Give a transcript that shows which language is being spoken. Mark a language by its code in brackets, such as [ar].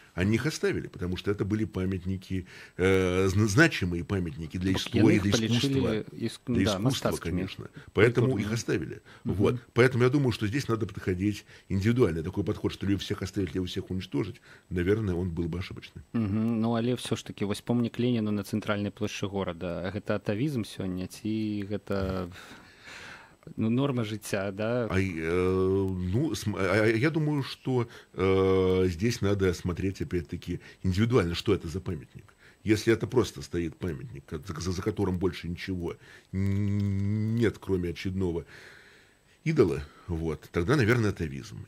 [ru] Они их оставили, потому что это были памятники, значимые памятники для истории, для искусства. Для искусства, конечно. Поэтому их оставили. Вот. Поэтому я думаю, что здесь надо подходить индивидуально. Такой подход, что либо всех оставить, либо всех уничтожить, наверное, он был бы ошибочным. [be] Ну, але все ж таки, вось помнік Леніну на цэнтральнай плошчы горада. Гэта атавізм сёння, ці гэта... [uk] Ну, норма життя, да? [ru] Я думаю, что здесь надо смотреть, опять-таки, индивидуально, что это за памятник. Если это просто стоит памятник, за которым больше ничего нет, кроме очередного идола, вот, тогда, наверное, атовизм.